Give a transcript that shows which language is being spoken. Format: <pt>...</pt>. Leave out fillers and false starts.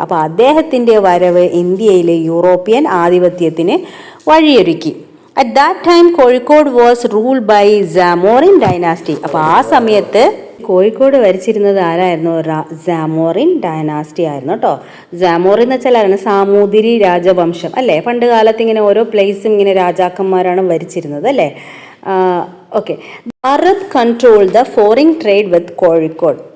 <ml>അപ്പോൾ അദ്ദേഹത്തിൻ്റെ വരവ് ഇന്ത്യയിലെ യൂറോപ്യൻ ആധിപത്യത്തിന് വഴിയൊരുക്കി.</ml> <en>At that time Kozhikode was ruled by Zamorin dynasty.</en> <ml>അപ്പോൾ ആ സമയത്ത് കോഴിക്കോട് ഭരിച്ചിരുന്നത് ആരായിരുന്നു? സാമോറിൻ ഡൈനാസ്റ്റി ആയിരുന്നു കേട്ടോ. സാമോറിൻ എന്ന് വെച്ചാൽ ആരാണ്? സാമൂതിരി രാജവംശം അല്ലേ. പണ്ട് കാലത്ത് ഇങ്ങനെ ഓരോ പ്ലേസും ഇങ്ങനെ രാജാക്കന്മാരാണ് ഭരിച്ചിരുന്നത് അല്ലേ.</ml> <en>Okay, Arab control the foreign trade with Kozhikode.</en>